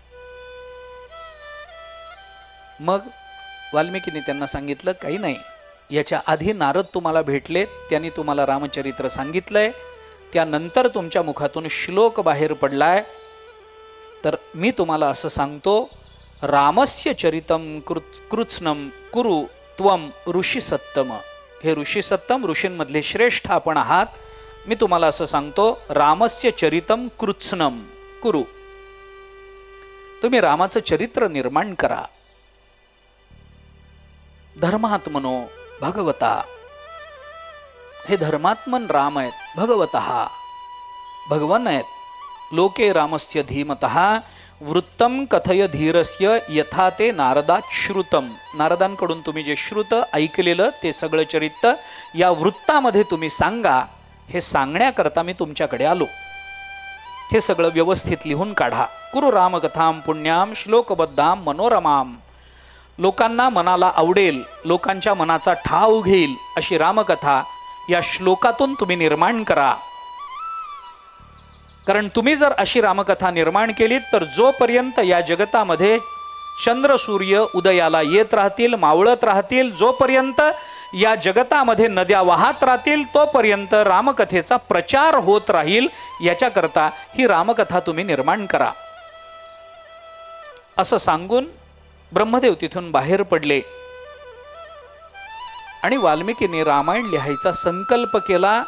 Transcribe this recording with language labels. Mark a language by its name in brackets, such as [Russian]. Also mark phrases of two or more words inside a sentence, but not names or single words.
[Marathi] मग वाल्मिकीने त्यांना सांगितलं, काही नाही, याच्या आधी नारद तुम्हाला भेटले, त्यांनी तुम्हाला रामचरित्र सांगितलंय, त्यानंतर तुमच्या मुखातून श्लोक बाहेर पडलाय. तर मी तुम्हाला असं सांगतो, [Sanskrit] रामस्य चरितम कृत्स्नम कुरु त्वम ऋषी सत्तम. [Marathi] हे [Sanskrit] ऋषी सत्तम, [Marathi] ऋषींमधले श्रेष्ठ आपण आहात. मी तुम्हाला असं सांगतो, [Sanskrit] रामस्य चरितम कृत्स्नम कुरु. [Marathi] तुम्ही रामाचं चरित्र निर्माण करा. [Sanskrit] धर्मात्मनो भगवता. [Marathi] हे धर्मात्मन राम आहेत, भगवतः भगवान आहेत. [Sanskrit] लोके रामस्य धीमतः वृत्तम कथय धीरस्य यथा ते नारदात श्रुतम. [Marathi] नारदांकडून तुम्ही जे श्रुत ऐकलेलं ते सगळं चरित्र या वृत्तामध्ये तुम्ही सांगा. हे सांगण्याकरता मी तुमच्याकडे आलो. हे सगळं व्यवस्थित लिहून काढा. [Sanskrit] कुरु रामकथाम पुण्याम श्लोकबद्धाम मनोरमाम. [Marathi] लोकांना मनाला आवडेल, लोकांच्या मनाचा ठाव घेईल अशी रामकथा या श्लोकातून तुम्ही निर्माण करा. कारण तुम्ही जर अशी रामकथा निर्माण केलीत तर जोपर्यंत या जगतामध्ये चंद्र सूर्य उदयाला येत राहतील, मावळत राहतील, जोपर्यंत या जगतामध्ये नद्या वाहत राहतील तोपर्यंत रामकथेचा प्रचार होत राहील, याच्याकरता ही रामकथा तुम्ही निर्माण करा असं सांगून ब्रह्मदेव तिथून बाहेर पडले आणि वाल्मिकीने रामायण लिहायचा संकल्प केला.